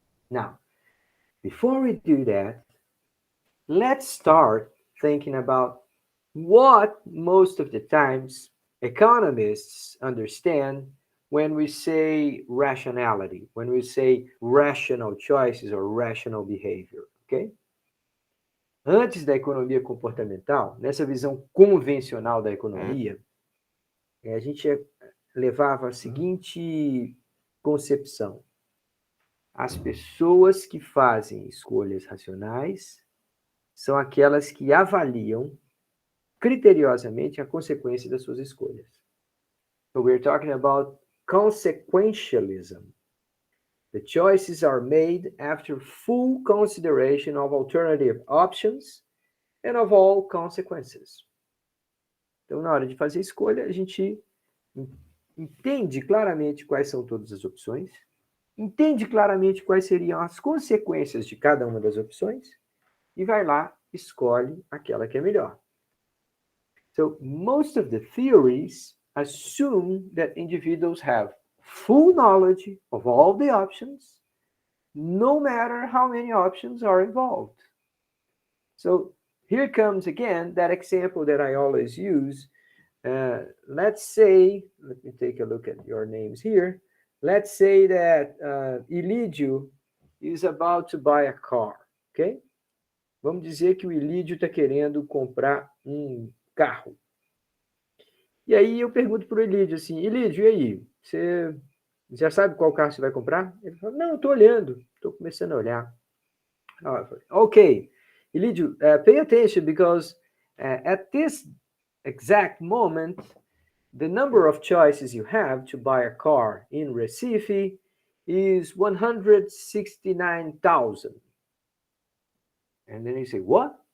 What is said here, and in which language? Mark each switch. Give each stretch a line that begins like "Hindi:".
English: Now, before we do that, let's start thinking about what most of the times economists understand when we say rationality, when we say rational choices or rational behavior, okay?
Portuguese: Antes da economia comportamental, nessa visão convencional da economia, a gente levava a seguinte concepção: as pessoas que fazem escolhas racionais são aquelas que avaliam criteriosamente a consequência das suas escolhas.
English: So we're talking about consequentialism. The choices are made after full consideration of alternative options and of all consequences.
Portuguese: Então, na hora de fazer a escolha, a gente entende claramente quais são todas as opções, entende claramente quais seriam as consequências de cada uma das opções e vai lá, escolhe aquela que é melhor.
English: So, most of the theories assume that individuals have full knowledge of all the options, no matter how many options are involved. So, here comes again that example that I always use. Let's say, let me take a look at your names here. Let's say that Elidio is about to buy a car, ok?
Portuguese: Vamos dizer que o Elidio está querendo comprar um carro. E aí eu pergunto para o Elidio assim, Elidio, e aí? Você já sabe qual carro você vai comprar? Ele fala, não, estou olhando, estou começando a olhar.
English: Ok, Elidio, pay attention because at this exact moment, the number of choices you have to buy a car in Recife is 169,000. And then you say, what?